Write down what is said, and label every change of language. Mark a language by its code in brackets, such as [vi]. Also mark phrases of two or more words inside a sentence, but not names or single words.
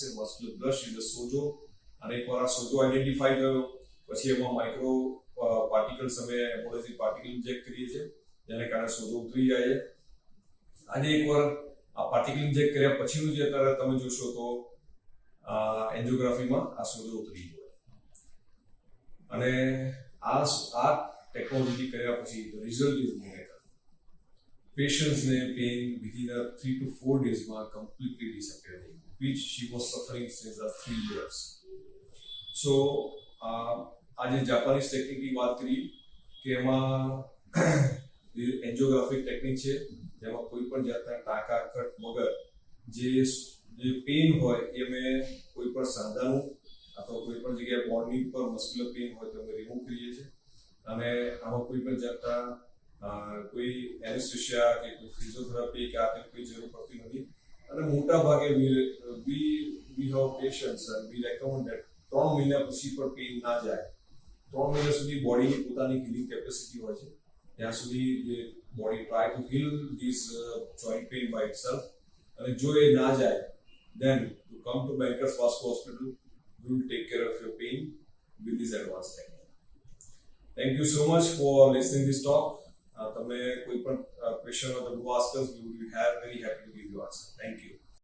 [en] vascular blush [gu] એટલે સોજો, અને એકવાર આ સોજો આઈડેન્ટિફાઈ થયો પછી એમાં [en] micro particles [gu] અમે [en] embology particle inject [gu] કરીએ છીએ જેને કારણે સોજો ઉતરી જાય છે. આજે એકવાર આ [en] particle inject [gu] કર્યા પછીનું જે અત્યારે તમે જોશો તો એન્જિયોગ્રાફીમાં આ સોજો ઉતરી ગયો. અને આ ટેકનોલોજી કર્યા પછી [en] result is negative. Patients' pain within 3 to 4 days were completely disappearing, which she was suffering since 3 years. So, [hi] आज जापानीज टेक्निक की बात करी कि [gu] एમાં [en] angiographic technique [gu] છે જેમાં કોઈ પણ જાતના ટાંકા કટ વગર જે પેઇન હોય એ અમે કોઈ પણ સાંધાનું અથવા કોઈ પણ જગ્યાએ બોન્ડની પર [en] muscular pain [gu] હોય તો અમે રિમૂવ કરીએ છીએ. અને આમાં કોઈ પણ જાતના કોઈ એનેસ્થેસિયા કે કોઈ ફિઝિયોથેરાપી કે આ કોઈ જરૂર પડતી નથી. અને મોટા ભાગે [en] we have patients and we recommend that [gu] 3 મહિના પછી પણ પેઇન ના જાય. 3 મહિના સુધી બોડીની પોતાની [en] healing capacity [gu] હોય છે ત્યાં સુધી જે [en] body try to heal this joint pain by itself. [gu] અને જો એ ના જાય [en] then to come to Bankers Vascular Hospital, we will take care of your pain with this advanced technique. Thank you so much for listening this talk. [gu] તમે કોઈ પણ ક્વેશ્ચન હોય તો [en] do ask us, we would be very happy to give you answer. Thank you.